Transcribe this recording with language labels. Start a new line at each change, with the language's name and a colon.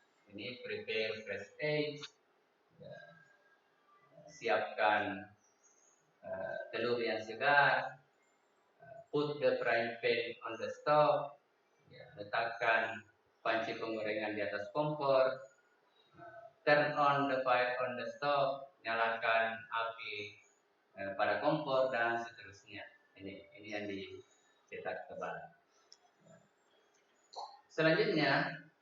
English: Ini prepare fresh eggs.
Indonesian: Siapkan telur yang segar.
English: Put the frying pan on the stove.
Indonesian: Letakkan panci penggorengan di atas kompor.
English: Turn on the fire on the stove.
Indonesian: Nyalakan api pada kompor dan seterusnya. Ini yang dicetak tebal. Selanjutnya